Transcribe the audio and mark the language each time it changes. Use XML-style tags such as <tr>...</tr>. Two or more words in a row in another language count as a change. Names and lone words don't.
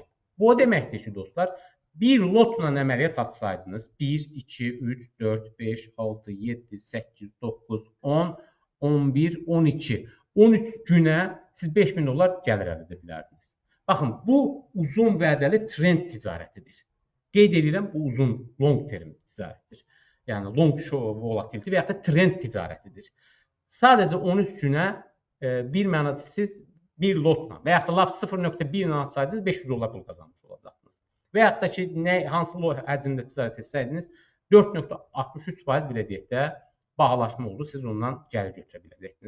<az>Bu o deməkdir ki, dostlar, bir lotla əməliyyat açsaydınız, 1, 2, 3, 4, 5, 6, 7, 8, 9, 10, 11, 12, 13 günə siz 5000 dollar gəlir əldə edə bilərdiniz. Baxın, bu uzun vədəli trend ticarətidir. Qeyd edirəm, bu uzun,</az> <en>long term</en> <az>ticarətdir. Yəni,</az> <en>long show volatility</en> <az>və yaxud da trend ticarətidir. Sadəcə 13 günə bir mənada siz bir lotla və yaxud da lap 0.1 ilə açsaydınız, 500 dollar pul qazanmış olacaqsınız. Və yaxud da ki, hansı həcmdə ticarət etsəydiniz, 4.63% belə deyək də bahalaşma oldu, siz ondan gəlir götürə biləcəksiniz.</az>